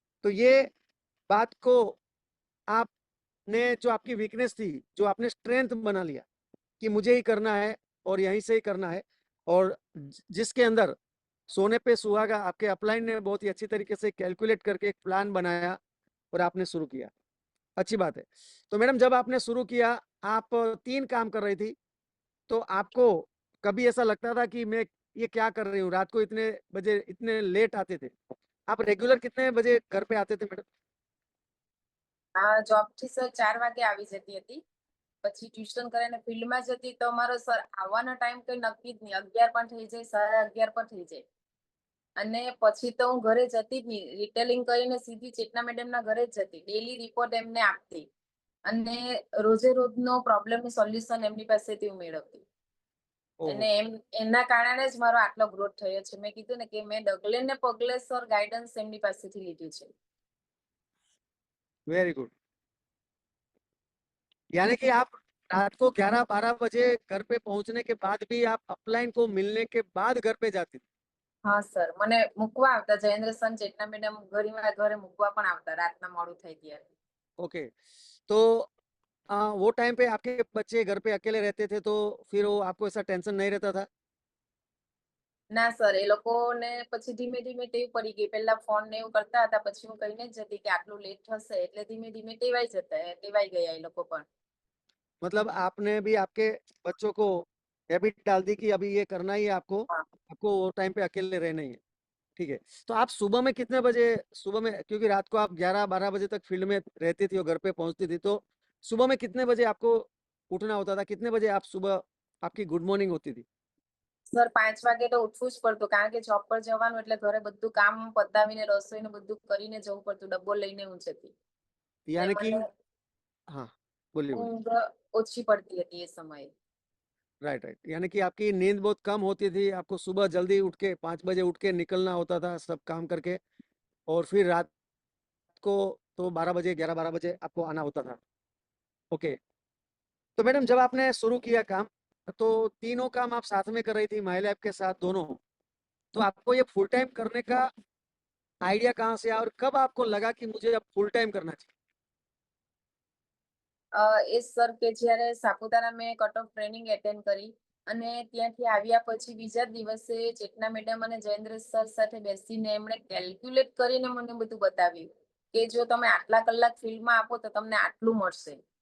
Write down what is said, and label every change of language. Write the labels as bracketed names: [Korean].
[Hindi] तो ये बात को आपने, जो आपकी वीकनेस थी, जो आपने स्ट्रेंथ बना लिया कि मुझे ही करना है और यहीं से ही करना है, और जिसके अंदर सोने पे सुहागा आपके अपलाइन ने बहुत ही अच्छी तरीके से कैलकुलेट करके एक प्लान बनाया और आपने शुरू किया। अच्छी बात है। तो मैडम जब आपने शुरू किया, आप 3 काम कर रही थी, तो आपको कभी ऐसा लगता था कि मैं ये क्या कर रही हूँ, रात को इतने बजे इतने लेट आते थे? आप रेगुलर कितने बजे घर पे आते थे मैडम? [Gujarati] જોબથી સર 4 વાગે આવી જતી હતી. પછી ટ્યુશન કરીને ફિલ્ડમાં જતી તો મારો સર આવવાનો ટાઈમ કઈ નક્કી જ નહીં, 11 પણ થઈ જાય, 11:30 પણ થઈ જાય. અને પછી તો હું ઘરે જતી જ નહીં, રિટેલિંગ કરીને સીધી ચેતના મેડમના ઘરે જ જતી, ડેલી રિપોર્ટ એમને આપતી, અને રોજે રોજનો પ્રોબ્લેમનું સોલ્યુશન એમની પાસેથી હું મેળવતી. અને એના કારણે જ મારો આટલો ગ્રોથ થયો છે. મેં કીધું ને કે મેં ડગલે ને પગલે સર ગાઈડન્સ એમની પાસેથી લીધું છે. [Hindi] Very good. यानी कि आप रात को 11-12 बजे घर पे पहुंचने के बाद भी आप अपलाइन को मिलने के बाद घर पे जाती थी? [Gujarati] હા સર, મને મૂકવા આવતા જયેન્દ્ર સર, ચેતના મેડમ ઘણીવાર ઘરે મૂકવા પણ આવતા રાતના મોડું થાય ત્યારે. [Hindi] ओके तो वो टाइम पे आपके बच्चे घर पे अकेले रहते थे, तो फिर वो आपको ऐसा टेंशन नहीं रहता था? [Gujarati] ના સર, એ લોકોને પછી ધીમે ધીમે ટેવ પડી ગઈ. પહેલા ફોન ને એવું કરતા હતા, પછી હું કહીને જ જતી કે આટલું લેટ થશે, એટલે ધીમે ધીમે ટેવાઈ ગયા એ લોકો પણ. [Hindi] मतलब आपने भी आपके बच्चों को हैबिट डाल दी कि अभी ये करना ही है आपको, हाँ। आपको वो टाइम पे अकेले रहना ही है। ठीक है। तो आप सुबह में कितने बजे, सुबह में, क्योंकि रात को आप 11-12 बजे तक फील्ड में रहती थी और घर पे पहुंचती थी, तो सुबह में कितने बजे आपको उठना होता था? कितने बजे आप सुबह, आपकी गुड मॉर्निंग होती थी? [Gujarati] સર 5 વાગે તો ઉઠવું જ પડતું, કારણ કે જોબ પર જવાનું એટલે ઘરે બધું કામ પતાવીને રસોઈ ને બધું કરીને જવું પડતું, ડબ્બો લઈને હું જતી. એટલે [Hindi] यानी कि [Gujarati] મને [Hindi] हाँ बोलिए बोलिए। [Gujarati] ઊંઘ ઓછી પડતી હતી એ સમયે. [Hindi] Right right. यानी कि आपकी नींद बहुत कम होती थी, आपको सुबह जल्दी उठ के 5 बजे उठ के निकलना होता था सब काम करके, और फिर रात को तो 12 बजे, 11-12 बजे आपको आना होता था। ओके। तो मैडम जब आपने शुरू किया काम, तो तीनों काम आप साथ में कर रही थी, महिला ऐप के साथ दोनों, तो आपको ये फुल टाइम करने का आइडिया कहाँ से आया और कब आपको लगा कि मुझे अब फुल टाइम करना चाहिए? [Gujarati] એ સર કે જ્યારે સાપુતારા મેં કટ ઓફ ટ્રેનિંગ એટેન્ડ કરી, અને ત્યાંથી આવ્યા પછી બીજા જ દિવસે ચેતના મેડમ અને જયેન્દ્ર સર સાથે બેસીને એમણે કેલ્ક્યુલેટ કરીને મને બધું બતાવ્યું કે જો તમે આટલા કલાક ફિલ્ડમાં આપો તો તમને આટલું મળશે.